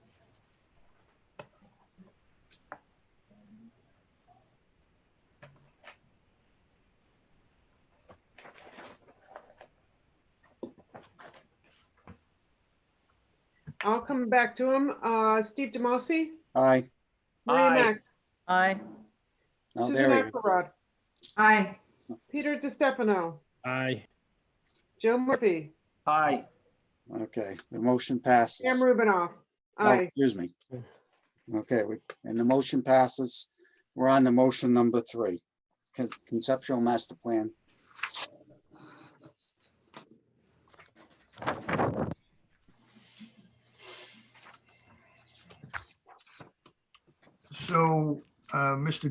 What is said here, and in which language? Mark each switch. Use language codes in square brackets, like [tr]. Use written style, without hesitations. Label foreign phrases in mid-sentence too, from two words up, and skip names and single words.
[en] I'll come back to him. Steve DeMasi. Aye. Maria Mack. Aye. Oh, Susan there he is. Axelrod. Aye. Peter DiStefano. Aye. Joe Murphy. Aye. Okay, the motion passes. Pam Rubinoff. Oh, Aye. excuse me. Okay, and the motion passes. We're on the motion number 3, conceptual master plan. So, Mr.